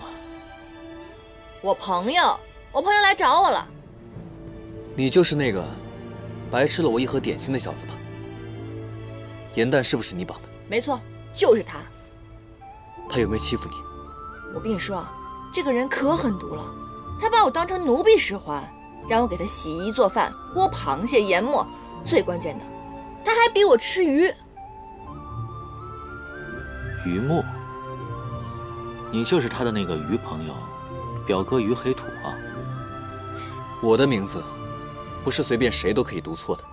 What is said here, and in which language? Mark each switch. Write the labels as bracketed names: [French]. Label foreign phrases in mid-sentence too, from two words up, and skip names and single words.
[Chinese] 我朋友來找我了。你就是那個白吃了我一盒點心的小子吧？嚴丹是不是你綁的？沒錯，就是他。他有沒有欺負你？我跟你說，這個人可狠毒了，他把我當成奴婢使喚。讓我給他洗衣做飯，剝螃蟹研末，最關鍵的，他還逼我吃魚。魚末，你就是他的那個魚朋友，表哥魚黑土啊。我的名字不是隨便誰都可以讀錯的。